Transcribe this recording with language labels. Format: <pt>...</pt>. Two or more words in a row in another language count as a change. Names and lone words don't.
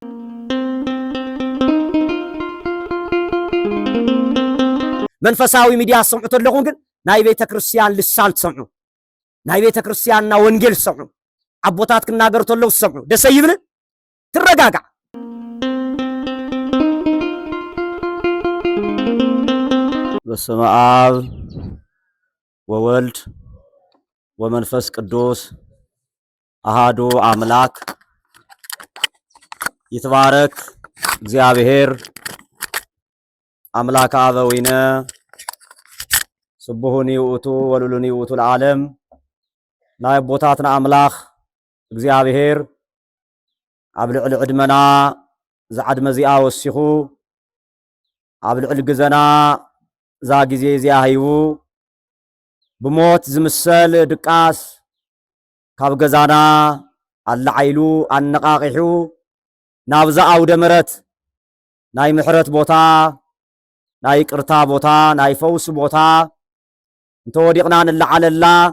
<ti>መንፈሳዊ ሚዲያ ሰምዑ ተለኹም ግን ናይ ቤተ ክርስቲያን ልሳን ትሰምዑ ናይ ቤተ ክርስቲያንና ወንጌል ሰምዑ አቦታት ክናገሩ ተለው ሰምዑ ደስ ይብል ትረጋጋ</ti> <gez>በስመ አብ ወወልድ ወመንፈስ ቅዱስ አሃዱ አምላክ ይትባረክ እግዚአብሔር አምላክ አበዊነ ስቡሁኒ ውእቱ ወሉሉኒ ውእቱ ለዓለም</gez> <ti>ናይ ቦታትና አምላክ እግዚአብሔር ኣብ ልዕሊ ዕድመና ዝዓድመ እዚኣ ወሲኹ ኣብ ልዕሊ ግዘና ዛ ጊዜ እዚኣ ሂቡ ብሞት ዝምሰል ድቃስ ካብ ገዛና አላዓይሉ አነቃቂሑ ናብዛ አውደ ምሕረት ናይ ምሕረት ቦታ ናይ ቅርታ ቦታ ናይ ፈውስ ቦታ እንተወዲቕና ንለዓለላ</ti>